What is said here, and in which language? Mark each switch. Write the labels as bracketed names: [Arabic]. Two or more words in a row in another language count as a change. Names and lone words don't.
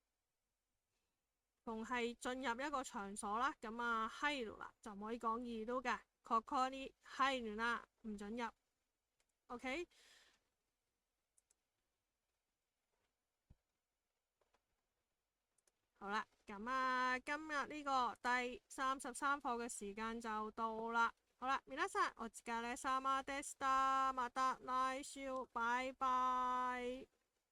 [Cantonese] 逢係進入一個場所啦，咁啊係啦，就唔可以講二路嘅，確確啲係啦，唔准入。OK。好啦，咁啊今日呢個第33課嘅時間就到啦。好啦， [Japanese] 皆さんお疲れ様でした。また來週，拜拜。